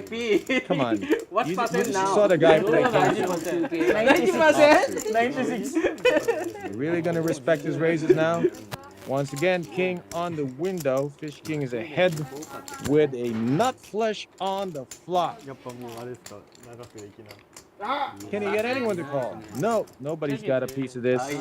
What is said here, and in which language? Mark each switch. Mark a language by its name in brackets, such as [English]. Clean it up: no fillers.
[English] VIP. Come on. What You percent now? saw the guy play king. 90%? 96. You really gonna respect his raises now? Once again, king on the window. Fish King is ahead with a nut flush on the flop. [Japanese] やっぱもうあれですか、長くできない。 [English] Can he get anyone to call? No, nobody's got a piece of this.